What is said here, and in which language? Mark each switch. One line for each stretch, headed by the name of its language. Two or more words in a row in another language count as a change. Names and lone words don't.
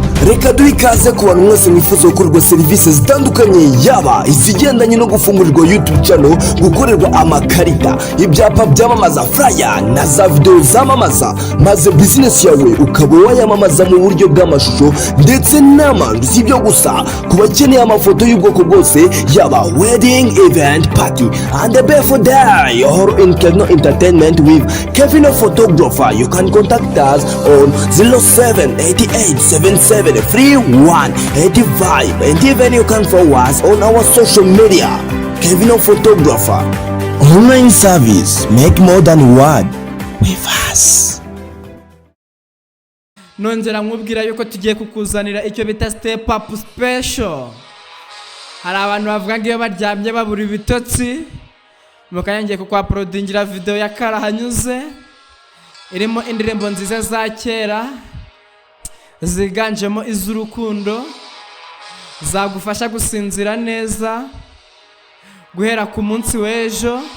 Kinyarwanda: reka duhe ikaze ku bantu mwese mwifuza gukorerwa serivisi zitandukanye, yaba izigendanye no gufungurirwa
English: YouTube channel,
Kinyarwanda: gukorerwa amakarita, ibyapa byamamaza, flyer na za video zamamaza, maze business yawe ukaba wayamamaza mu buryo bw'amashusho ndetse n'amandu. Si ibyo gusa, ku bakeneye amafoto y'ubwoko bwose, yaba
English: wedding, event, party and the birthday or in Kevino Entertainment with Kevino Photographer, you can contact us on 0788773185, and even you can follow us on our social media. Kevino Photographer, online service, make more than one with us.
Kinyarwanda: Nongera nkubwira yuko tugiye kukuzanira icyo bita
English: step up special.
Kinyarwanda: Hari abantu bavuga ngo iyo baryamye babura ibitotsi, mukanyangiye kukwa prodingira video ya Karahanyuze irimo indirimbo nziza za kera ziganjemo iz'urukundo, zagufasha gusinzira neza guhera ku munsi w'ejo.